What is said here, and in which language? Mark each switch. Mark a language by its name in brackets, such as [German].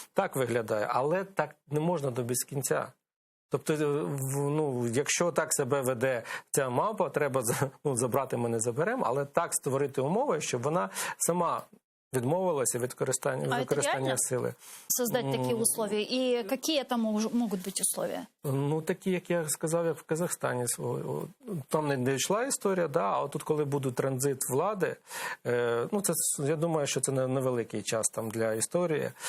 [Ukrainian] Так виглядає, але так не можна до безкінця. Тобто, якщо так себе веде ця мавпа, треба забрати, ми не заберемо, але так створити умови, щоб вона сама відмовилася від використання сили. [Russian] Создать такие условия? И какие это могут быть условия? [Ukrainian] Такі, як я сказав, як в Казахстані. Там не йшла історія, а тут, коли буде транзит влади, я думаю, що це невеликий час там для історії.